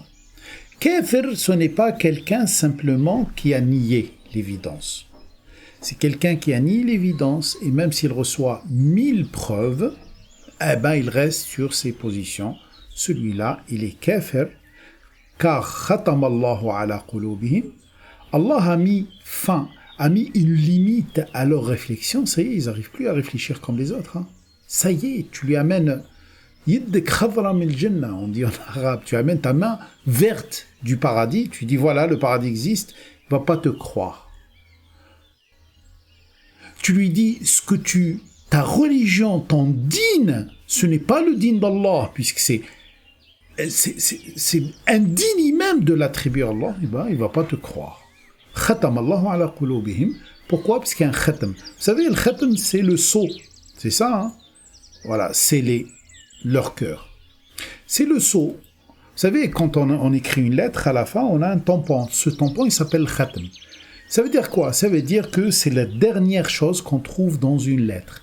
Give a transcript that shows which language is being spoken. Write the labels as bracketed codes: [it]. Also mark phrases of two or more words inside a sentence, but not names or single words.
[fr] Kafir, ce n'est pas quelqu'un simplement qui a nié l'évidence. C'est quelqu'un qui a nié l'évidence, et même s'il reçoit 1000 preuves, eh ben, il reste sur ses positions. Celui-là, il est kafir, car [ar] ختم الله على قلوبهم. [fr] Allah a mis fin, a mis une limite à leur réflexion. Ça y est, ils n'arrivent plus à réfléchir comme les autres. Ça y est, tu lui amènes on dit en arabe, tu amènes ta main verte du paradis, tu dis voilà, le paradis existe, il ne va pas te croire. tu lui dis ce que ta religion, ton dîn, ce n'est pas le dîn d'Allah, puisque c'est indigne même de l'attribuer à Allah, il va pas te croire. [ar] ختم الله على قلوبهم. [fr] Pourquoi? Parce qu'il y a un khatam. Vous savez, le khatam, c'est le sceau. C'est ça, hein? Voilà, c'est leur cœur. C'est le sceau. Vous savez, quand on écrit une lettre, à la fin, on a un tampon. Ce tampon, il s'appelle khatam. Ça veut dire quoi? Ça veut dire que c'est la dernière chose qu'on trouve dans une lettre.